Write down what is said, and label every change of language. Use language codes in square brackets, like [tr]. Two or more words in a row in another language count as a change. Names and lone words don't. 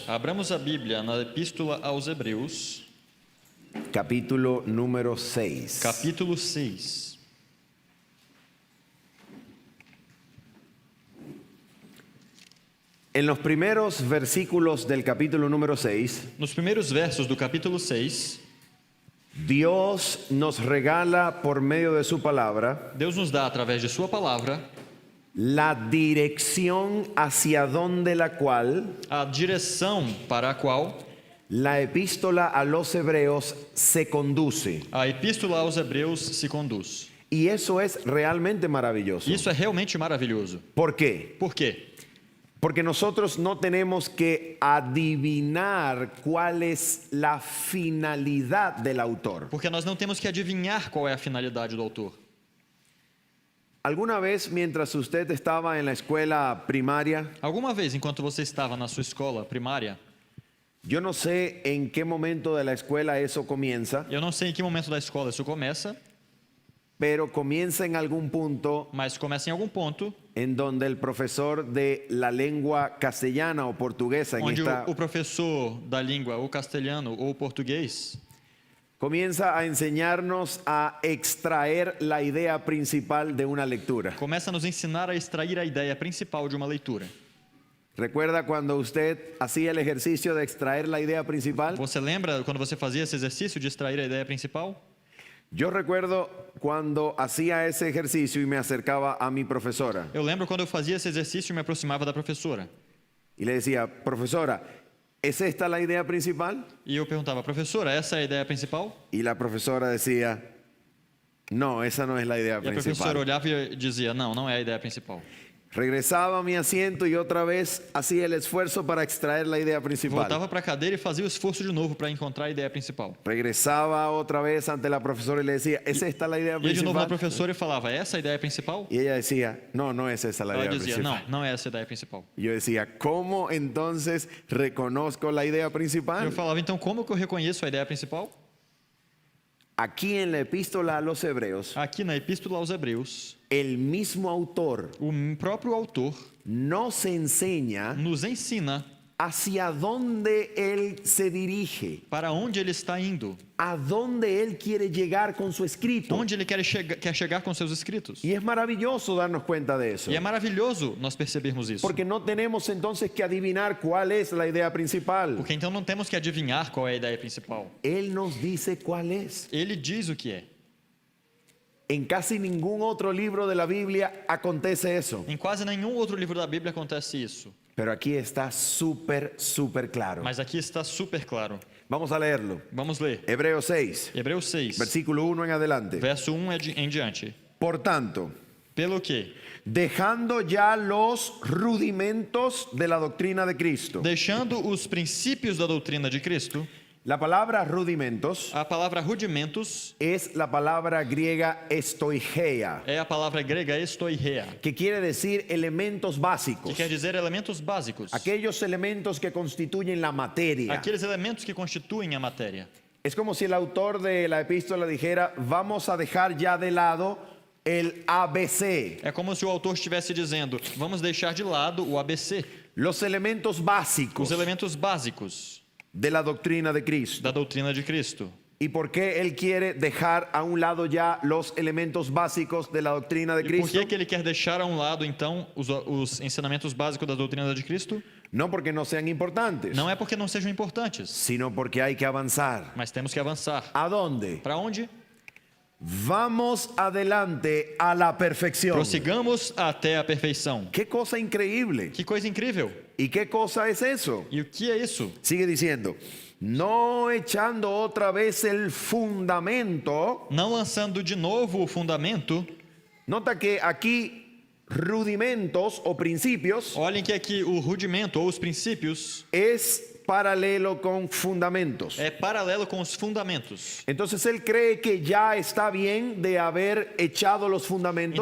[pt] Abramos a Bíblia na Epístola aos Hebreus, [es] capítulo número 6. [pt] capítulo 6. [es] En los primeros versículos del capítulo número 6, [pt] Nos primeiros versos do capítulo 6, [es] Dios nos regala por medio de su palabra [pt] Deus nos dá, através de Sua palavra, [es] la dirección hacia donde la cual [pt] a direção para a qual [es] la epístola a los Hebreos se conduce. [pt] a Epístola aos Hebreus se conduz. [es] Y eso es realmente maravilloso. [pt] Isso é realmente maravilhoso. [es] ¿Por qué? [pt] Por quê? [es] Porque nosotros no tenemos que adivinar cuál es la finalidad del autor. [pt] Porque nós não temos que adivinhar qual é a finalidade do autor. [es] ¿Alguna vez mientras usted estaba en la escuela primaria, [pt] Alguma vez, enquanto você estava na sua escola primária, [es] yo no sé en qué momento de la escuela eso comienza, [pt] eu não sei em que momento da escola isso começa, [es] pero comienza en algún punto [pt] mas começa em algum ponto [es] en donde el profesor de la lengua castellana o portuguesa en [pt] onde esta o professor da língua, ou castelhano ou português, [es] comienza a enseñarnos a extraer la idea principal de una lectura. [pt] começa a nos ensinar a extrair a ideia principal de uma leitura. [es] ¿Recuerda cuando usted hacía el ejercicio de extraer la idea principal? [pt] Você lembra quando você fazia esse exercício de extrair a ideia principal? [es] Yo recuerdo cuando hacía ese ejercicio y me acercaba a mi profesora [pt] Eu lembro quando eu fazia esse exercício e me aproximava da professora. [es] y le decía, profesora, ¿es esta la idea principal? [pt] E eu perguntava, professora, essa é a ideia principal? [es] Y la profesora decía, no, esa no es la idea [pt] E a professora [es] principal. [pt] olhava e dizia, não, não é a ideia principal. [es] Regresaba a mi asiento y otra vez hacía el esfuerzo para extraer la idea principal. [pt] Voltava para a cadeira e fazia o esforço de novo para encontrar a ideia principal. [es] Regresaba otra vez ante la profesora y le decía, ¿es esta la idea [pt] Ia de novo na [es] principal? [pt] professora e falava, essa é a ideia principal? [es] Y ella decía, no, no es esa la [pt] Ela [es] idea [pt] dizia, [es] principal. [pt] não é essa a ideia principal. [es] Y yo decía, ¿cómo entonces reconozco la idea principal? [pt] Eu falava, então como que eu reconheço a ideia principal? [es] Aquí en la epístola a los Hebreos, [pt] Aqui na Epístola aos Hebreus, [es] el mismo autor [pt] o próprio autor [es] nos enseña [pt] nos ensina [es] hacia dónde él se dirige, [pt] para onde ele está indo, [es] a dónde él quiere llegar con su escrito. [pt] onde ele quer chegar com seus escritos. [es] Y es maravilloso darnos cuenta de eso, [pt] E é maravilhoso nós percebermos isso. [es] porque no tenemos entonces que adivinar cuál es la idea principal. [pt] Porque então não temos que adivinhar qual é a ideia principal. [es] Él nos dice cuál es. [pt] Ele diz o que é. [es] En casi ningún otro libro de la Biblia acontece eso, [pt] Em quase nenhum outro livro da Bíblia acontece isso. [es] pero aquí está súper claro. [pt] Mas aqui está super claro. [es] Vamos a leerlo. [pt] Vamos ler. [es] Hebreos 6, [pt] Hebreus 6, [es] versículo 1 en adelante. [pt] verso 1 em diante. [es] Por tanto, [pt] Pelo que, [es] dejando ya los rudimentos de la doctrina de Cristo. [pt] deixando os princípios da doutrina de Cristo, [es] La palabra rudimentos [pt] a palavra rudimentos [es] es la palabra griega estoigeia, [pt] é a palavra grega estoireia, [es] que quiere decir elementos [pt] que [es] básicos, [pt] quer dizer elementos básicos. [es] aquellos elementos que constituyen la materia. [pt] Aqueles elementos que constituem a matéria. [es] Es como si el autor de la epístola dijera, vamos a dejar ya de lado el ABC, [pt] É como se o autor estivesse dizendo, vamos deixar de lado o ABC, [es] los elementos básicos [pt] os elementos básicos [es] de la doctrina de Cristo. [pt] da doutrina de Cristo. [es] ¿Y por qué él quiere dejar a un lado ya los elementos básicos de la doctrina de [pt] E por [es] Cristo? [pt] que ele quer deixar a um lado, então, os ensinamentos básicos da doutrina de Cristo? [es] No porque no sean importantes, [pt] Não é porque não sejam importantes, [es] sino porque hay que avanzar. [pt] mas temos que avançar. [es] ¿A dónde? [pt] Para onde? [es] Vamos adelante a la perfección. [pt] Prossigamos até a perfeição. [es] Qué cosa increíble. [pt] Que coisa incrível! [es] ¿Y qué cosa es eso? [pt] E o que é isso? [es] Sigue diciendo, no echando otra vez el fundamento. [pt] Não lançando de novo o fundamento. [es] Nota que aquí rudimentos o principios [pt] Olhem que aqui o rudimento ou os princípios [es] es paralelo con fundamentos. [pt] é paralelo com os fundamentos. [es] Entonces él cree que ya está bien de haber echado los fundamentos